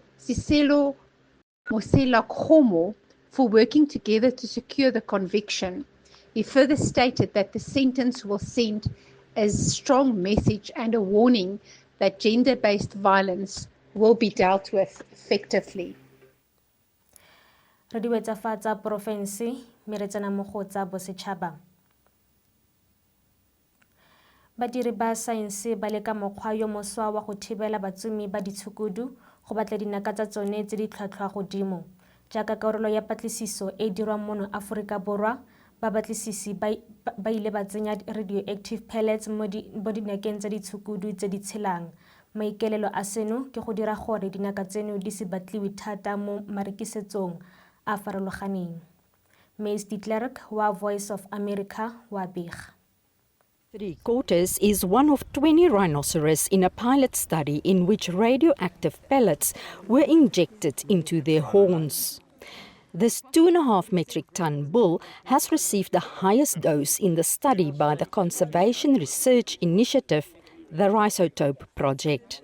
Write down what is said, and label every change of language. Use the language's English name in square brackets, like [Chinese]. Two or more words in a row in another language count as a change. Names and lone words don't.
[English] Siselo Mosela Khomo, for working together to secure the conviction. He further stated that the sentence will send a strong message and a warning that gender-based violence will be dealt with effectively. [Tswana] Re diwetsa fa tsa porofense, mme re tsena mo go tsa bosetšhaba. Badiri ba saense ba leka mokgwa yo moswa wa go thibela batsumi ba ditshukudu go batla dinaka tsa tsone tse di tlhwatlhwa godimo. Jaaka karolo ya patlisiso e dirwang mono Aforika Borwa, babatlisisi ba ile ba tsenya [English] radioactive pellets [Tswana] mo dinakeng tsa ditshukudu tse di tshelang. Maikaelelo a seno ke go dira gore dinaka tseno di se batliwe thata mo marekisetsong a farologaneng. Mace de Klerk wa Voice of America wa bega. [English] 3/4 is one of 20 rhinoceros in a pilot study in which radioactive pellets were injected into their horns. This 2.5 metric ton bull has received the highest dose in the study by the Conservation Research Initiative the Rhizotope project.